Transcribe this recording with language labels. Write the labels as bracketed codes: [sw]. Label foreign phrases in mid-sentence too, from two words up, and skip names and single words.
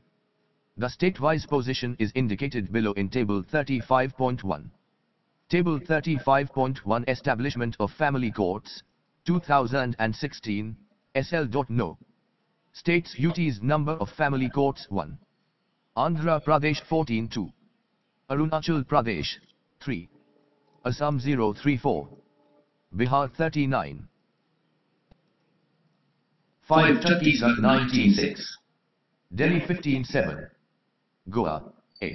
[en] The state-wise position is indicated below in Table 35.1. Table 35.1 Establishment of Family Courts, 2016, SL.No. States UT's number of family courts 1. Andhra Pradesh 14-2. Arunachal Pradesh 3. Assam 034. Bihar 39. 5. Chhattisgarh 19-6. Delhi 15-7. Goa 8.